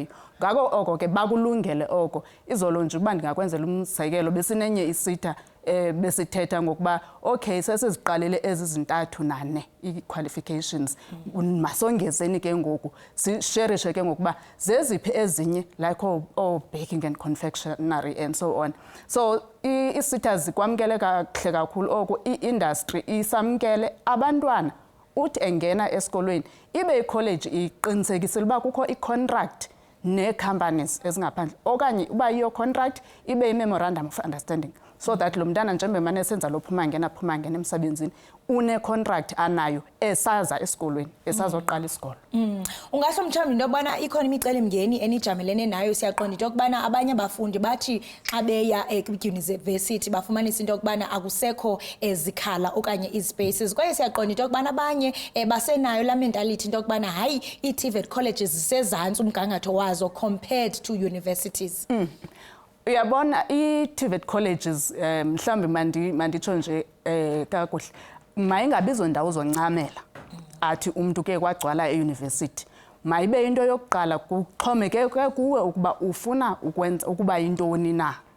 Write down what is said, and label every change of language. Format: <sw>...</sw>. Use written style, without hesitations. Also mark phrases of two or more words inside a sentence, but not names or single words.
<xh>Ngako oko ke bakulungele oko. Izolo nje uba ndingakwenzela umzekelo besinenye i-SETA besithetha ngokuba okay sesiziqalele ezi zintathu nane i-qualifications masongezeni ke ngoku sisherishe ke ngokuba zeziphi ezinye like</xh> <en>baking and confectionery and so on.</en> <xh>So i-SETA zikwamkele kahle kakhulu oko. I-industry isamkele abantwana uthi engena esikolweni ibe i-college iqinisekisile uba kukho i-contract nee-companies ezingaphandle okanye uba iyo contract ibe i-</xh> <en>memorandum of understanding, so that</en> <xh>lo mntana njengoba emane esenza lo phuma ngena emsebenzini une-contract anayo esaza esikolweni esazoqala isikolo. Ungasho mhlawumbi into yokubana ikhona imicelimngeni enijamelene nayo? Siyaqonda into yokubana abanye abafundi bathi xa beya edyunivesithi bafumanisa into yokubana akusekho ezikhala okanye izispaces, kwaye siyaqonda into yokubana abanye basenayo laa mentality into yokubana hayi ii-TVET colleges zisezantsi umgangatho wazo</xh> <en>compared to universities.</en> <xh>Uyabona i-TVET colleges mhlawumbi manditsho nje kakuhle mayingabizo ndawo zoncamela athi umuntu ke kwagcwala euniversity. Mayibe into yokuqala kuxhomekeke kuwe ukuba ufuna ukwenza ukuba yintoni na.</xh>